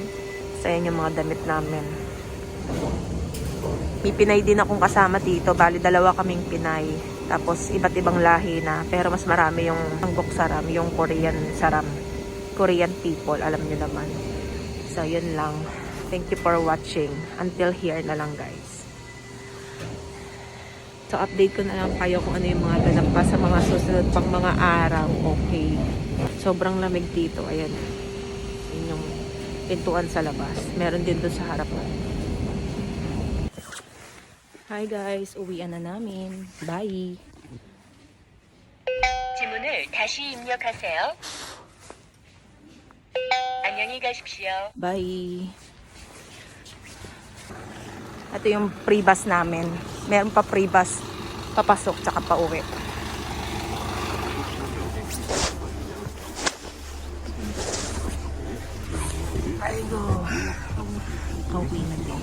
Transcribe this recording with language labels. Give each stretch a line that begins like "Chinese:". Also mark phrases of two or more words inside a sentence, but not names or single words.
Filipino: So, yan yung mga damit namin. May Pinay din akong kasama dito. Bali, 2 kaming Pinay. Tapos, iba't ibang lahi na. Pero mas marami yung
Korean: 한국 사람,
Filipino: yung Korean Saram.
English: Korean people,
Filipino: alam nyo naman. So, yun lang.
English: Thank you for watching. Until here
Filipino: na lang, guys. So, update ko na lang kayo kung ano yung mga ganap pa sa mga susunod pang mga araw. Okay. Sobrang lamig dito. Ayan. Yun yung pintuan sa labas. Meron din doon sa harapan.
English: Hi guys,
Filipino: uwian na namin. Bye.
Korean: 지문을 다시 입력하세요. 안녕히 가십시오. Bye. Ito yung free bus namin. Meron pa free bus papasok tsaka pauwi. Ay go. Pauwi na